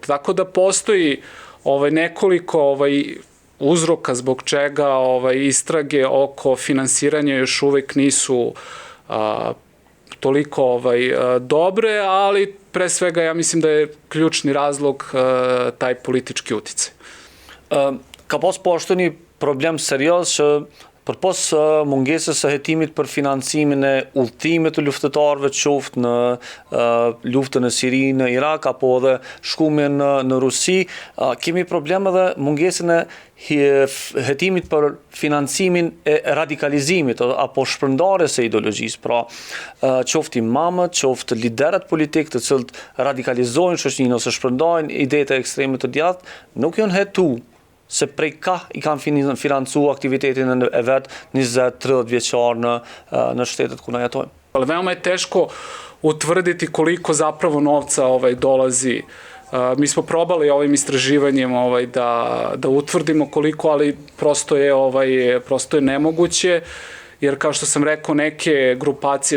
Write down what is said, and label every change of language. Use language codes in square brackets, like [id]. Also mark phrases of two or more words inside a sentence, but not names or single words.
[sr] Tako da postoji nekoliko uzroka zbog čega istrage oko finansiranja još uvek nisu toliko dobre, ali pre svega ja mislim da je ključni razlog taj politički uticaj. [sq] Ka pas po ashtu një problem serioz që përpos mungesës së hetimit për financimin e udhëtimit të luftëtarëve, qoftë në luftën e Siri, në Irak, apo edhe shkumin në Rusi, kemi problem edhe mungesën e hetimit për financimin e radikalizimit apo shpërndarjes së ideologjisë. Pra, qoftë imamët, qoftë liderët politik të cilët radikalizojnë shoqërinë ose shpërndajnë idetë ekstreme të djathtë, nuk janë hetu se prej ka i kanë financu aktivitetin e vetë 20-30 vjeçar në shtetet ku na jetojmë. [sr] Ali veoma je teško utvrditi koliko zapravo novca dolazi. Mi smo probali ovim istraživanjem da utvrdimo koliko, ali prosto je nemoguće, jer kao što sam rekao, neke grupacije,